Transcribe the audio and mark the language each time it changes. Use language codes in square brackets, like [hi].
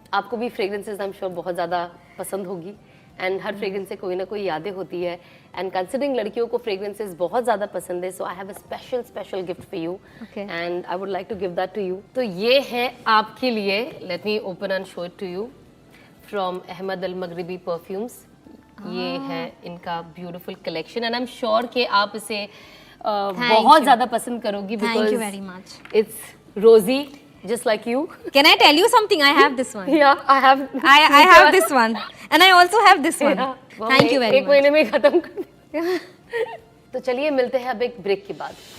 [hi] आपको भी fragrances [en] I am sure [hi] बहुत ज़्यादा पसंद होगी, एंड हर फ्रेग्रेंस से कोई ना कोई यादें होती है, एंड कंसिडरिंग लड़कियों को फ्रेग्रेंसेस बहुत ज़्यादा पसंद है, [en] So I have a special gift for you and I would like to give that to you. [hi] तो ये है आपके लिए, [en] let me open and show it to you, [hi] from Ahmad Al मगरिबी perfumes. ये है इनका beautiful collection and [en] I am sure [hi] कि आप इसे बहुत ज़्यादा पसंद करोगी, [en] Thank you very much. It's rosy just like you. Can I tell you something? I have this one. Yeah, I have this one, and I also have this one. Yeah. Thank you very much. [hi] एक महीने में खत्म कर तो चलिए मिलते हैं अब एक ब्रेक के बाद।